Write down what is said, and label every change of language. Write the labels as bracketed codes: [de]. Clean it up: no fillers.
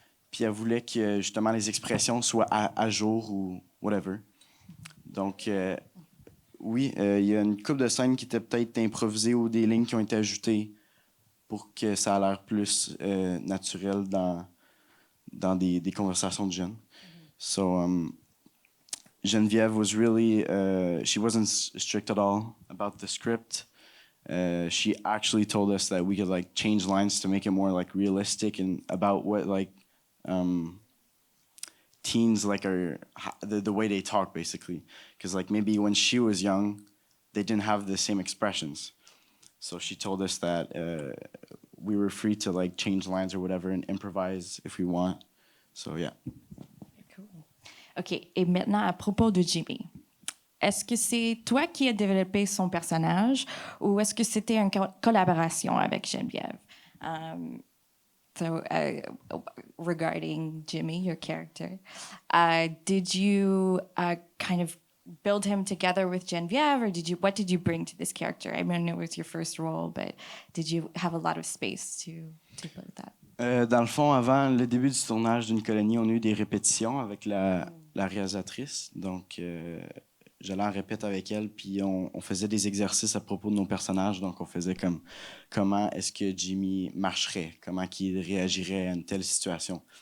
[fr] Puis elle voulait que justement les expressions soient à jour ou whatever. Donc, oui, il y a une couple de scènes qui étaient peut-être improvisées ou des lignes qui ont été ajoutées pour que ça a l'air plus naturel dans des conversations de jeunes. [en] So, Geneviève was really, she wasn't strict at all about the script. She actually told us that we could like change lines to make it more like realistic and about what like teens like are the way they talk basically, because like maybe when she was young they didn't have the same expressions, so she told us that we were free to like change lines or whatever and improvise if we want. So yeah. Cool. OK. [fr] Et maintenant, à propos de Jimmy, est-ce que c'est toi qui as développé son personnage ou est-ce que c'était une collaboration avec Geneviève? [en] So, regarding Jimmy, your character, did you kind of build him together with Geneviève, or what did you bring to this character? I mean, it was your first role, but did you have a lot of space to build that? [fr] Dans le fond, avant le début du tournage d'Une colonie, on a eu des répétitions avec la réalisatrice. Donc, j'allais en répète avec elle, puis on faisait des exercices à propos de nos personnages. Donc, on faisait comme comment est-ce que Jimmy marcherait, comment il réagirait à une telle situation.